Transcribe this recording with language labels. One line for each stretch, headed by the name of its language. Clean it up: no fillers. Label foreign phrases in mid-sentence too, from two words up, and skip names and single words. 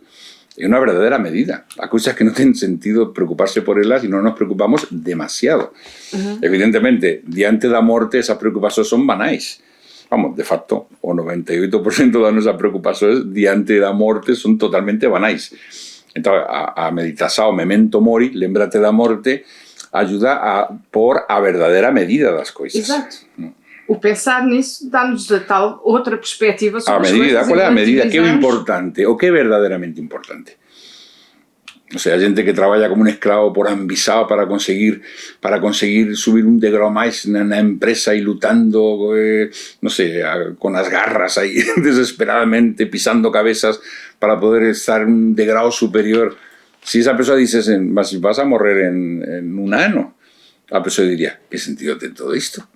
Galician: É unha verdadeira medida. Há cousas que non ten sentido preocuparse por elas e non nos preocupamos demasiado. Evidentemente, diante da morte, esas preocupacións son banais. Vamos, de facto, o 98% das nosas preocupacións diante da morte son totalmente banais. Entón, a meditación,
Latin: memento mori,
Galician: lembrate da morte, ayuda a pôr a verdadeira medida das coisas.
Portuguese: Exato. O pensar nisso dá-nos a tal outra perspectiva sobre as coisas. Qual é a medida? Que é o importante? O que é verdadeiramente importante?
Spanish: O sea,
Galician: a gente que traballa como un esclavo por ambição para conseguir subir un degrau máis na empresa e lutando, non sei, con as garras aí desesperadamente, pisando cabezas para poder estar un degrau superior. Si esa persoa dices, mas vas a morrer en un ano, a persoa diría, que sentido ten todo isto?